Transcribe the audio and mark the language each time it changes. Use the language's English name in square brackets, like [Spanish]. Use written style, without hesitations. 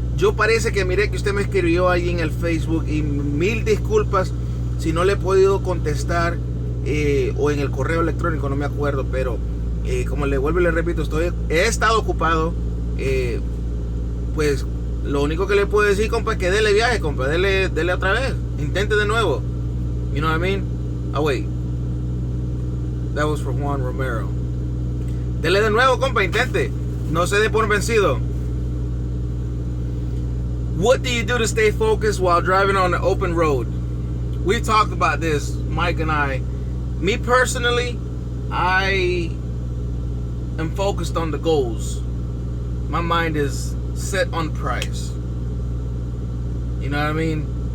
[Spanish] Yo parece que miré que usted me escribió ahí en el Facebook y mil disculpas si no le he podido contestar o en el correo electrónico, no me acuerdo, pero como le vuelvo y le repito, he estado ocupado. Pues lo único que le puedo decir, compa, es que dele viaje, compa, dele otra vez, intente de nuevo. [English] You know what I mean? Oh wait, that was for Juan Romero. [Spanish] Dele de nuevo, compa, intente, no se dé por vencido. [English] What do you do to stay focused while driving on the open road? We've talked about this, Mike and I. Me personally, I am focused on the goals. My mind is set on price. You know what I mean?